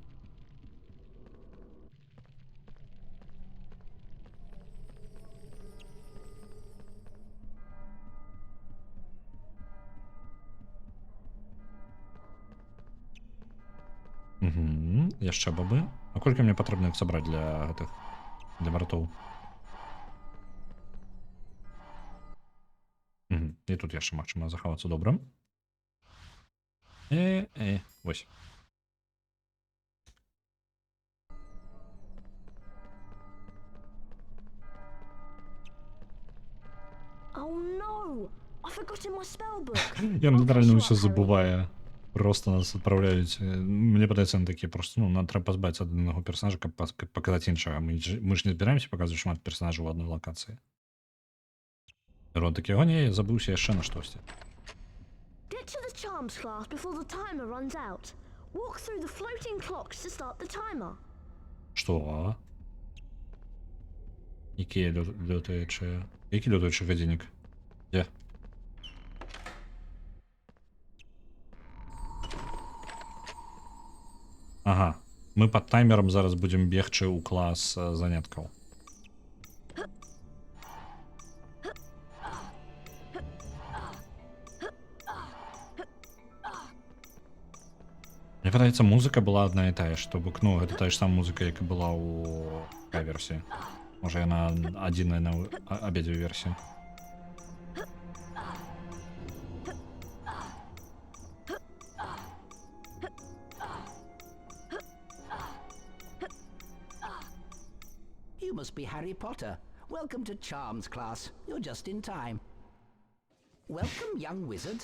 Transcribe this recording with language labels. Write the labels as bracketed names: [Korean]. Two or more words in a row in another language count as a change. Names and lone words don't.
[Belarusian] Угу. Яшчэ бабы. А колькі мне патрэбна іх сабраць для гэтых... для вартоў? Угу. І тут яшчэ магчыма захавацца добра. Вось. [English] Oh no! I forgot in my spellbook. [Belarusian] Я [English] I'll [Belarusian] натуральна [English] catch you [Belarusian] ўсё [English] up, Harry. [Belarusian] забываю. Просто нас адпраўляюць. Мне падаецца, яны такія просто, ну, нам трэба пазбавіцца ад аднаго персонажа, каб паказаць іншага. Мы ж не збіраемся паказваць шмат персонажаў у адной лакацыі. Рон такі, о не, я забыўся яшчэ на штосьці. [English] Get to the charms class before the timer runs out. Walk through the floating clocks to start the timer. [Belarusian] Што? Які лётаючы... Які лётаючы гадзіннік? Дзе? Ага. Мы пад таймерам зараз будзем бегчы ў клас заняткаў. Мне падаецца, музыка была адна і тая, што бок, ну, гэта тая ж самая музыка, як і была ў версіі. Можа, яна адзіная на абедзве версіі. [English] You must be Harry Potter. Welcome to Charms class. You're just in time. Welcome, young wizards.